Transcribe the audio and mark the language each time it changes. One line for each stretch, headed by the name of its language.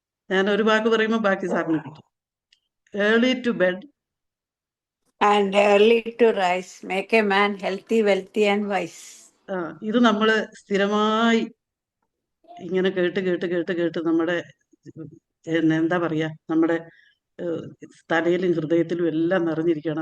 Malayalam: ഞാൻ ഒരു വാക്ക് പറയുമ്പോൾ ബാക്കി സാറിന് കിട്ടും.
English: Early to bed and early to rise make a man healthy, wealthy and wise.
Malayalam: ഇത് നമ്മൾ സ്ഥിരമായി ഇങ്ങനെ കേട്ട് കേട്ട് കേട്ട് കേട്ട് നമ്മുടെ എന്താ പറയാ, നമ്മുടെ തലയിലും ഹൃദയത്തിലും എല്ലാം നിറഞ്ഞിരിക്കുകയാണ്.